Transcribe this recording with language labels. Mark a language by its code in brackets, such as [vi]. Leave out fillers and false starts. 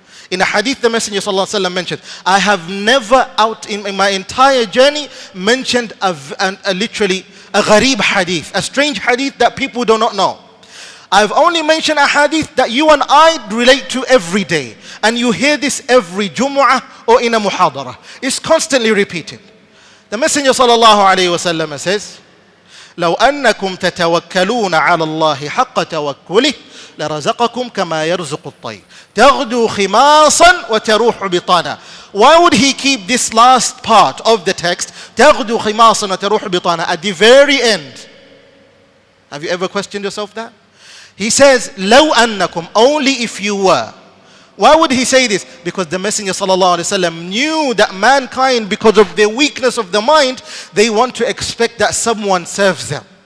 [en] In a hadith, the Messenger ﷺ mentioned, I have never in my entire journey mentioned literally a gharib hadith, a strange hadith that people do not know. I've only mentioned a hadith that you and I relate to every day. And you hear this every Jumu'ah or in a muhadara. It's constantly repeated. The Messenger ﷺ says, [ar] لو أنكم تتوكلون على الله حق توكله لرزقكم كما يرزق الطير تغدو خماصا وتروح بطانا. [en] Why would he keep this last part of the text, [ar] تغدو خماصا وتروح بطانا, [en] at the very end? Have you ever questioned yourself that? He says, [ar] لو أنكم, [en] only if you were. Why would he say this? Because the Messenger ﷺ knew that mankind, because of their weakness of the mind, they want to expect that someone serves them.